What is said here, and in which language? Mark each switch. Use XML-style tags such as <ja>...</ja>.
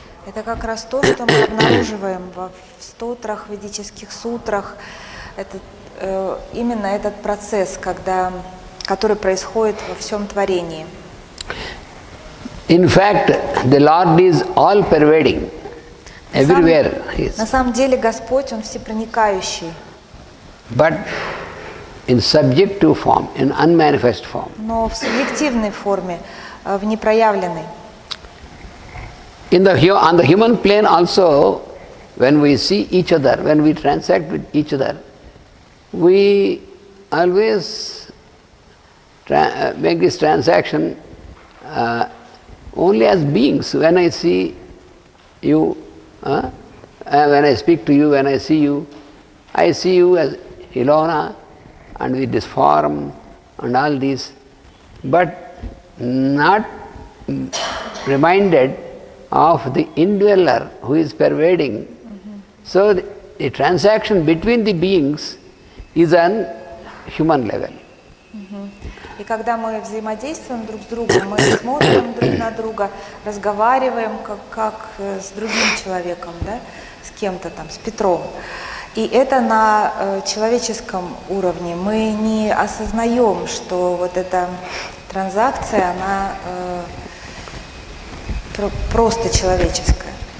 <ru>Это как раз то, что мы обнаруживаем в стотрах, ведических сутрах. Это именно этот процесс, который происходит во всем творении.</ru> <en>In fact, the Lord is all-pervading. Everywhere He is.</en> <ru>На самом деле Господь, Он всепроникающий.</ru> <en>But in subjective form, in unmanifest form.</en> <ru>Но в субъективной форме, в непроявленной.</ru> <en>On the human plane also, when we see each other, when we transact with each other, we always make this transaction only as beings. When I see you, when I speak to you, when I see you as Ilona and with this form and all this, but not reminded of the indweller who is pervading. So the transaction between the beings is on human level.</en> <ru>И когда мы взаимодействуем друг с другом, мы смотрим друг на друга, разговариваем как с другим человеком, да, с кем-то там, с Петром. И это на человеческом уровне. Мы не осознаем, что вот эта транзакция, она просто человеческая.</ru>